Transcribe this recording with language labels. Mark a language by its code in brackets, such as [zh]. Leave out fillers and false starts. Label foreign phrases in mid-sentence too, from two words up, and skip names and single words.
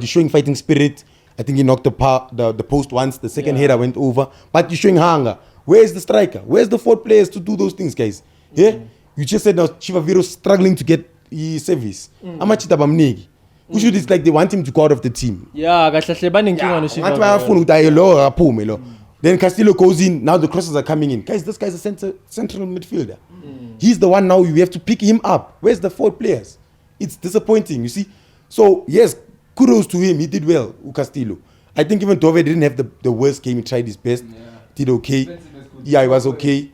[en] He's showing fighting spirit. I think he knocked the post once. The second header went over. But he's showing hunger. Where's the striker? Where's the fourth players to do those things, guys? Yeah? You just said now Chivaviro struggling to get his service. [nd] Amachita bamnegi. [en] Which is like they want him to go out of the team. Yeah, [nd] Ngathi bayafuna ukuthi aye lo aphume lo. [en] Then Castillo goes in. Now the crosses are coming in. Guys, this guy's a central midfielder. He's the one now you have to pick him up. Where's the fourth players? It's disappointing, you see. So, yes, kudos to him. He did well, Castillo. I think even Dove didn't have the worst game. He tried his best. Did okay. Yeah, he was okay.